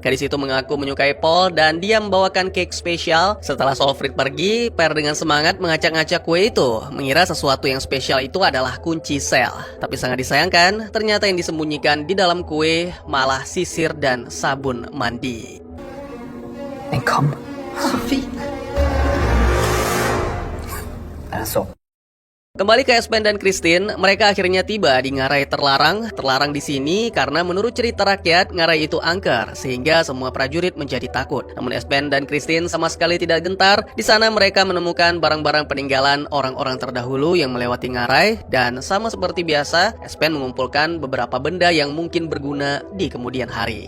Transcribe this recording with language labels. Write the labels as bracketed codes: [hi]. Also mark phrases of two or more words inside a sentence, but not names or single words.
[id] Gadis itu mengaku menyukai Paul dan dia membawakan cake spesial. Setelah Solfrid pergi, Per dengan semangat mengacak-ngacak kue itu, mengira sesuatu yang spesial itu adalah kunci sel. Tapi sangat disayangkan, ternyata yang disembunyikan di dalam kue malah sisir dan sabun mandi. [no] Men kom, Sofie. Er det så? [id] Kembali ke Espen dan Christine, mereka akhirnya tiba di ngarai terlarang. Terlarang di sini karena menurut cerita rakyat, ngarai itu angker, sehingga semua prajurit menjadi takut. Namun Espen dan Christine sama sekali tidak gentar. Di sana mereka menemukan barang-barang peninggalan orang-orang terdahulu yang melewati ngarai, dan sama seperti biasa, Espen mengumpulkan beberapa benda yang mungkin berguna di kemudian hari.